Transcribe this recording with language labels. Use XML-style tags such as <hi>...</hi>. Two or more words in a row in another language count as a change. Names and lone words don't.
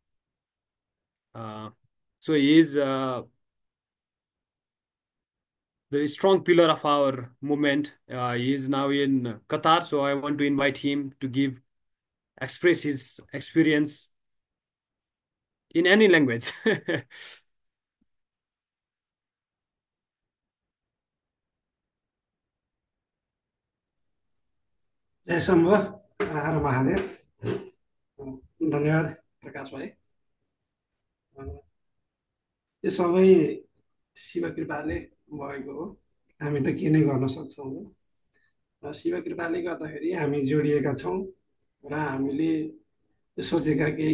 <en>So he is the strong pillar of our movement. He is now in Qatar, so I want to invite him to express his experience in any language.</en> <ne>जय शम्भ हर महादेव धन्यवाद प्रकाश भाइ यो सबै शिव कृपाले भएको हो हामी त के नै गर्न सक्छौँ शिव कृपाले गर्दाखेरि हामी जोडिएका छौँ र हामीले सोचेका केही</ne>